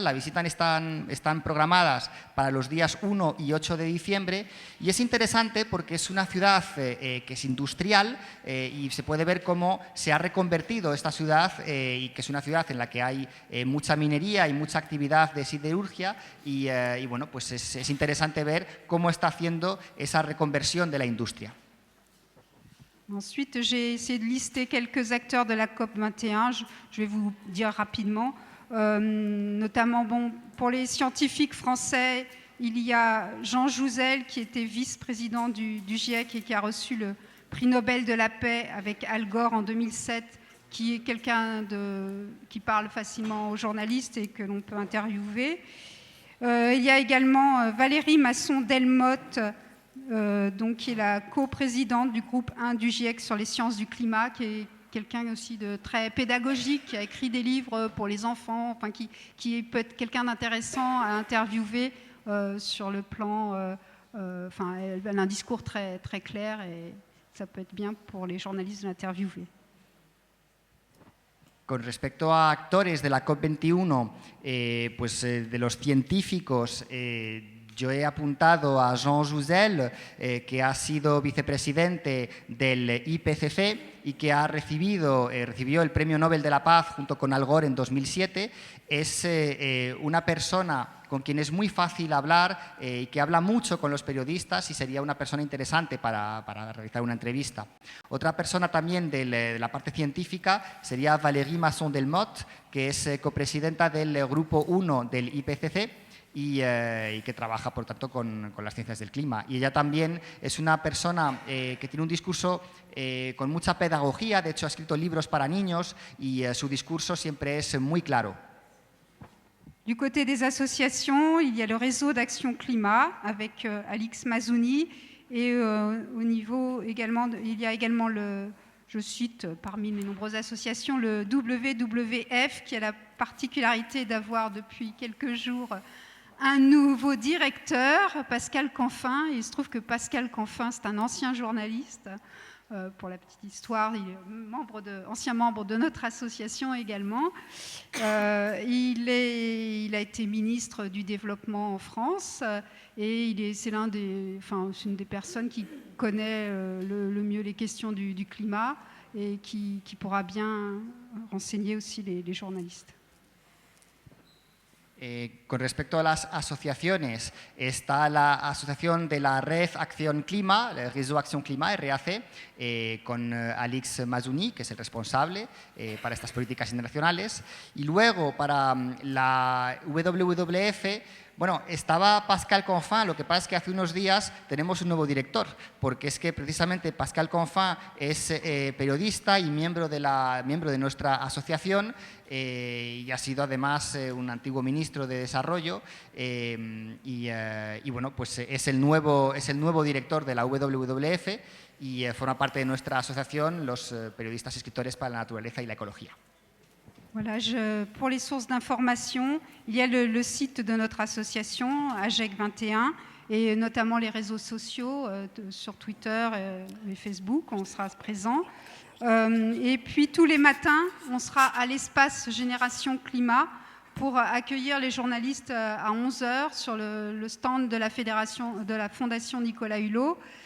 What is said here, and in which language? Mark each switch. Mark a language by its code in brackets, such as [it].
[es] La visita están programadas para los días 1 y 8 de diciembre y es interesante porque es una ciudad que es industrial y se puede ver cómo se ha reconvertido esta ciudad y que es una ciudad en la que hay mucha minería y mucha actividad de siderurgia y bueno, pues es interesante ver cómo está haciendo esa reconversión de la industria. [fr] Ensuite, j'ai essayé de lister quelques acteurs de la COP21. Je vais vous dire rapidement. Notamment, pour les scientifiques français, il y a Jean Jouzel, qui était vice-président du GIEC et qui a reçu le prix Nobel de la paix avec Al Gore en 2007, qui est quelqu'un qui parle facilement aux journalistes et que l'on peut interviewer. Il y a également Valérie Masson-Delmotte, qui est la coprésidente du groupe 1 du GIEC sur les sciences du climat, qui est quelqu'un aussi de très pédagogique, qui a écrit des livres pour les enfants, enfin, qui peut être quelqu'un d'intéressant à interviewer sur le plan... elle a un discours très, très clair et ça peut être bien pour les journalistes de l'interviewer. [es] Con respecto a actores de la COP21, de los científicos, yo he apuntado a Jean Jouzel, que ha sido vicepresidente del IPCC y que recibió el Premio Nobel de la Paz junto con Al Gore en 2007. Es una persona con quien es muy fácil hablar y que habla mucho con los periodistas y sería una persona interesante para realizar una entrevista. Otra persona también de la parte científica sería Valérie Masson-Delmotte, que es copresidenta del Grupo 1 del IPCC, y que trabaja, por tanto, con las ciencias del clima. Y ella también es una persona que tiene un discurso con mucha pedagogía, de hecho ha escrito libros para niños y su discurso siempre es muy claro. [fr] Du côté des associations, il y a le réseau d'Action Climat avec Alix Mazouni et au niveau également, il y a également je cite parmi mes nombreuses associations, le WWF qui a la particularité d'avoir depuis quelques jours un nouveau directeur, Pascal Canfin. Il se trouve que Pascal Canfin, c'est un ancien journaliste. Pour la petite histoire, il est ancien membre de notre association également. Il a été ministre du Développement en France et c'est une des personnes qui connaît le mieux les questions du climat et qui pourra bien renseigner aussi les journalistes. [es] Con respecto a las asociaciones, está la asociación de la Red Acción Clima, el Réseau Action Climat, RAC, con Alix Mazouni, que es el responsable para estas políticas internacionales. Y luego, para la WWF, bueno, estaba Pascal Canfin, lo que pasa es que hace unos días tenemos un nuevo director, porque es que precisamente Pascal Canfin es periodista y miembro de nuestra asociación y ha sido además un antiguo ministro de Desarrollo y bueno, pues es el nuevo director de la WWF y forma parte de nuestra asociación los periodistas y escritores para la naturaleza y la ecología. [fr] Voilà, pour les sources d'information, il y a le site de notre association, AGEC 21, et notamment les réseaux sociaux, sur Twitter et Facebook, on sera présent. Et puis tous les matins, on sera à l'espace Génération Climat pour accueillir les journalistes à 11h sur le stand de la Fondation Nicolas Hulot.